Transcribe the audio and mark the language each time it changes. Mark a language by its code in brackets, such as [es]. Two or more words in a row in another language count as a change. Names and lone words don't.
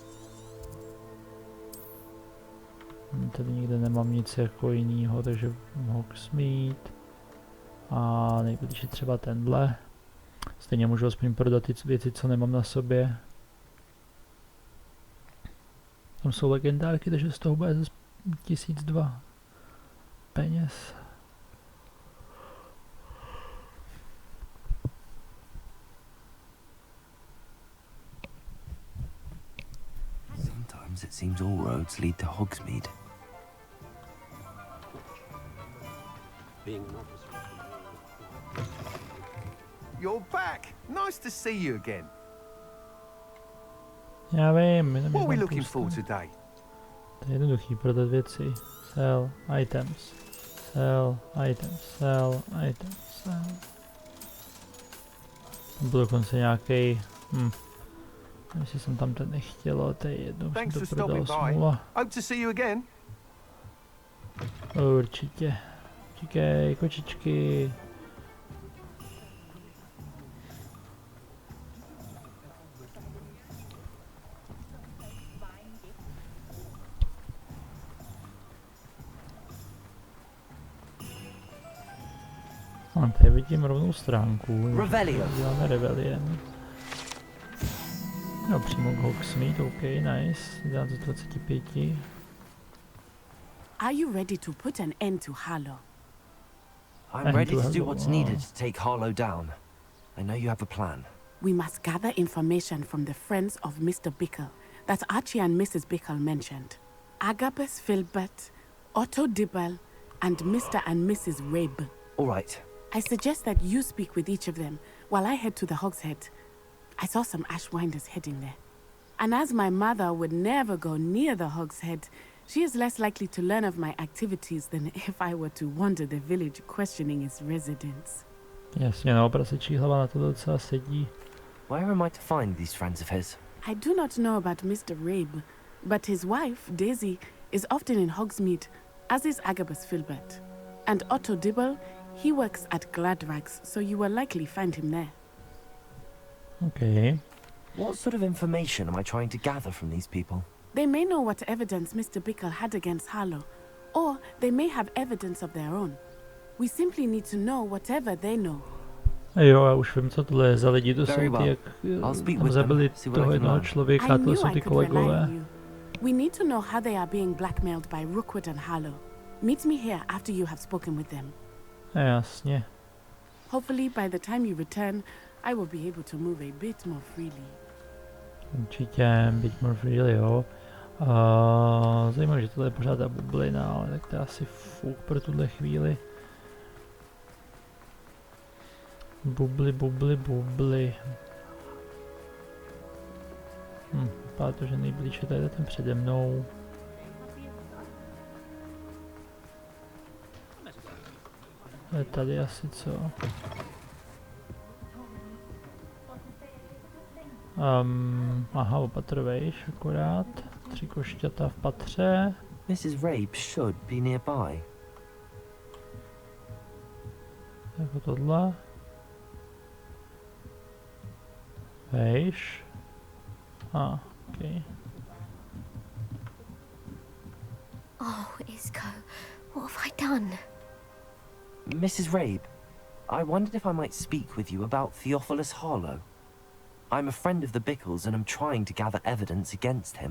[cs] Tady nikde nemám nic jako jinýho, takže Hogsmeade. A nejblíž je třeba tenhle. Stejně můžu aspoň prodat ty věci, co nemám na sobě. Tam jsou legendárky, takže z toho bude zase 1002 peněz. [en] Sometimes it seems all roads lead to Hogsmeade. You're back. Nice to see you again. [cs] Já vím, [en] What are we looking for today? [cs] To je jednoduchý, prodat věci. [en] Sell items. Sell items. Sell items. Sell. [cs] Tam byl dokonce nějaký. Jestli jsem tam ten nechtěl, ale to je jedno, už jsem to prodal, smůla. [en] Hope to see you again. [cs] Určitě. Čekej, kočičky. Tady vidím rovnou stránku. Děláme Rebellion. Jo, přímo k Hogsmeade, OK, nice. Dám to 25. [en] Are you ready to put an end to Harlow? I'm ready to do what's needed to take Harlow down. I know you have a plan. We must gather information from the friends of Mr. Bickle that Archie and Mrs. Bickle mentioned. Agabus Filbert, Otto Dibble, and Mr. and Mrs. Rabe. All right. I suggest that you speak with each of them while I head to the Hogshead. I saw some Ashwinders heading there. And as my mother would never go near the Hogshead, she is less likely to learn of my activities than if I were to wander the village questioning its residents. [cs] Jasně, no, prasečí hlava na to docela sedí. [en] Where am I to find these friends of his? I do not know about Mr. Rabe, but his wife, Daisy, is often in Hogsmeade, as is Agabus Filbert. And Otto Dibble, he works at Gladrags, so you will likely find him there. Okay. What sort of information am I trying to gather from these people? They may know what evidence Mr. Bickle had against Harlow, or they may have evidence of their own. We simply need to know whatever they know. [cs] Jo, já už vím, co tohle je za lidi, to jsou ty, jak tam zabili toho jednoho člověka, to jsou ty kolegové. [en] We need to know how they are being blackmailed by Rookwood and Harlow. Meet me here after you have spoken with them. [cs] Jasně. [en] Hopefully by the time you return, I will be able to move a bit more freely. [cs] Určitě, [en] bit more freely, [cs] jo. Zajímavé, že tohle je pořád ta bublina, ale tak to je asi fuk pro tuhle chvíli. Bubly. Vypadá to, že nejblíž je tady ten přede mnou. Je tady asi co? Aha, opatrovejš akorát. 3 košťata v patře. [en] Mrs. Rabe should be nearby. [cs] Jako tohle. Vejš. [en] Okay. Oh, Isco, what have I done? Mrs. Rabe, I wondered if I might speak with you about Theophilus Harlow. I'm a friend of the Bickles and I'm trying to gather evidence against him.